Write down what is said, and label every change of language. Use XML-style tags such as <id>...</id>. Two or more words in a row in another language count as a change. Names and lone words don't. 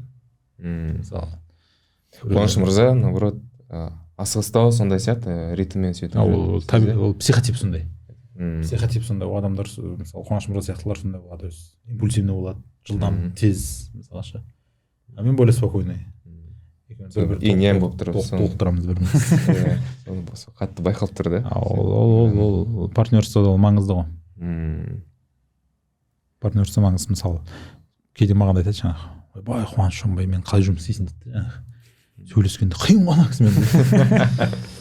<kk>Мысалы. Қуаныш мырза, наоборот, асығыстау сондай сияқты ритммен сөйтіп. Ол психотип сондай. Психотип сондай, адамдар мысалы Қуаныш мырза сияқтылар сондай болады, импульсивный болады, жылдам, тез мысалшы.</kk> <ru>А мен более спокойный.</ru> <kk>И нем болып тұрып. Толықтырамыз біріміз. Қатты байқалып тұр да. Ол партнерствода ол маңызды ғой. Партнерство маңызды, мысалы кейде маған айтады жаңағы, бай Қуаныш Шонбай, мен қалай жұмыс істейсің дейді. Сөйлескенде қиын ғой ана кісімен.</kk>